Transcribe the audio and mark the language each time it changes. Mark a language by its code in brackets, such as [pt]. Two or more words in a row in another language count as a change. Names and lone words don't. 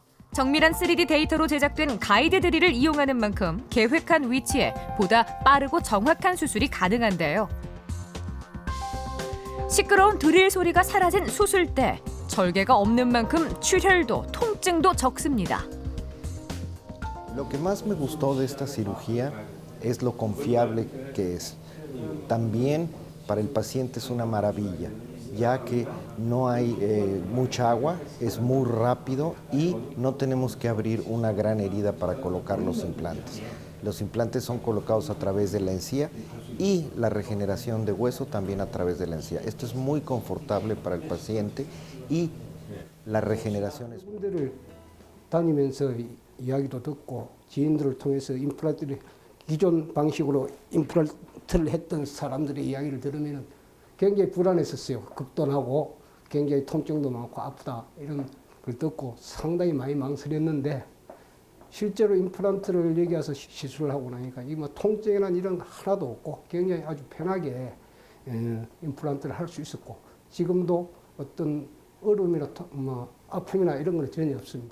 [ko] 정밀한 3D 데이터로 제작된 가이드 드릴을 이용하는 만큼 계획한 위치에 보다 빠르고 정확한 수술이 가능한데요. 시끄러운 드릴 소리가 사라진 수술대. 절개가 없는 만큼 출혈도 통증도 적습니다. [es] Lo que más me gustó de esta cirugía es lo confiable que es. También para el paciente es una maravilla, ya que no hay mucha agua, es muy rápido y no tenemos que abrir una gran herida para colocar los implantes. Los implantes son colocados a través de la encía y la regeneración de hueso también a través de la encía. Esto es muy confortable para el paciente y la regeneración es... [ko] 분들을 다니면서 이야기도 듣고 지인들을 통해서 임플란트를 기존 방식으로 임플란트를 했던 사람들의 이야기를 들으면 굉장히 불안했었어요. 급돈하고 굉장히 통증도 많고 아프다 이런 걸 듣고 상당히 많이 망설였는데 실제로 임플란트를 여기 와서 시술을 하고 나니까 이 뭐 통증이나 이런 거 하나도 없고 굉장히 아주 편하게 임플란트를 할 수 있었고 지금도 어떤 얼음이나 뭐 아픔이나 이런 건 전혀 없습니다.